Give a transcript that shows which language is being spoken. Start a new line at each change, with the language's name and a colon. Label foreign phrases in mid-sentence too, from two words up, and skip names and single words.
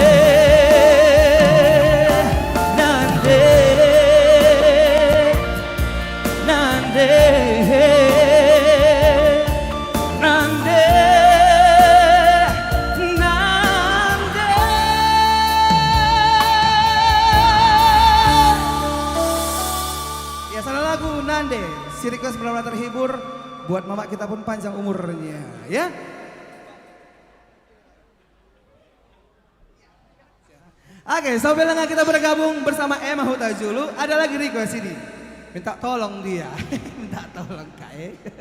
Indonesian: nande nande nande nande ya salah lagu nande si request benar-benar terhibur buat mama kita pun panjang umurnya ya. Oke, sampai lengah kita bergabung bersama Emma Hutajulu. Ada lagi request ini. Minta tolong dia. Minta tolong Kak.